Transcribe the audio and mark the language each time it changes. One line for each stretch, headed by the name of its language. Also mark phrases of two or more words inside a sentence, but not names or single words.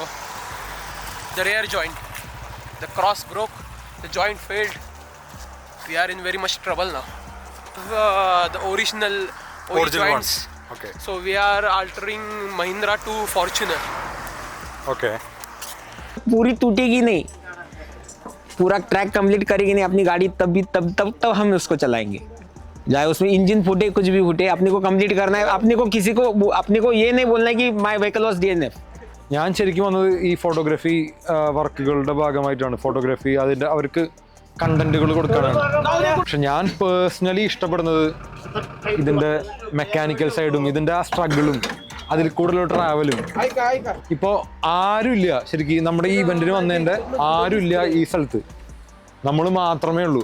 English: The rear joint. The cross broke. The joint failed. We are in very much trouble now. The original joints. Okay. So we are altering Mahindra to Fortuner. Okay.
Hindi: पूरी टूटेगी नहीं, पूरा ट्रैक कंप्लीट करेगी नहीं अपनी गाड़ी, तब हम उसको चलाएंगे. चाहे उसमें इंजन फूटे कुछ भी फूटे, अपने को कंप्लीट करना है. अपने को ये नहीं बोलना है कि
English: my vehicle was DNF.
Malayalam: ഞാൻ ശരിക്കും വന്നത് ഈ ഫോട്ടോഗ്രാഫി വർക്കുകളുടെ ഭാഗമായിട്ടാണ്. ഫോട്ടോഗ്രാഫി അതിൻ്റെ അവർക്ക് കണ്ടന്റുകൾ കൊടുക്കാനാണ്. പക്ഷെ ഞാൻ പേഴ്സണലി ഇഷ്ടപ്പെടുന്നത് ഇതിൻ്റെ
English: mechanical side
Malayalam: ഇതിൻ്റെ ആ സ്ട്രഗിളും അതിൽ കൂടുതലുള്ള ട്രാവലും. ഇപ്പോൾ ആരുമില്ല ശരിക്കും നമ്മുടെ ഈ ഇവൻറ്റിന് വന്നതിൻ്റെ ആരുമില്ല ഈ സ്ഥലത്ത്, നമ്മൾ മാത്രമേ ഉള്ളൂ.